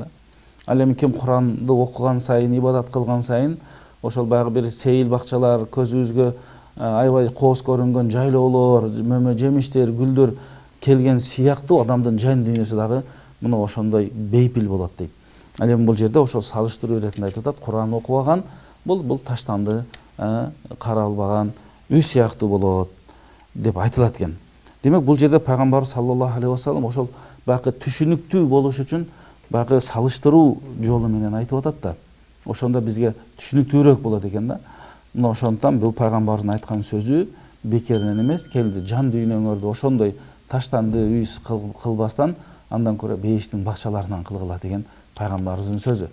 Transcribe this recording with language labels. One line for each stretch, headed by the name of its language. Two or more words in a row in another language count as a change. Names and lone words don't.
Kyrgyz: Ал эми ким Куранды окуган сайын, ибадат кылган сайын, ошол баягы бир сейил бакчалар, көзүбүзгө аябай кооз көрүнгөн жайлоолор, мөмө жемиштер, гүлдөр келген сыяктуу адамдын жан дүйнөсү дагы мына ошондой бейпил болот дейт. Ал эми бул жерде ошол салыштыруу иретинде айтып атат, Куран окубаган бул таштанды, каралбаган үй сыяктуу болот деп айтылат экен. Демек бул жерде пайгамбар
Arabic: صلى الله عليه وسلم
Kyrgyz: ошол баягы түшүнүктүү болуш үчүн баягы салыштыруу жолу менен айтып атат да. Ошондо бизге түшүнүктүүрөөк болот экен да. Мына ошондуктан бул пайгамбардын айткан сөзү бекеринен эмес, келди жан дүйнөңөрдү ошондой таштанды үй кылбастан, андан көрө бейиштин бакчаларынан кылгыла деген пайгамбарыбыздын сөзү.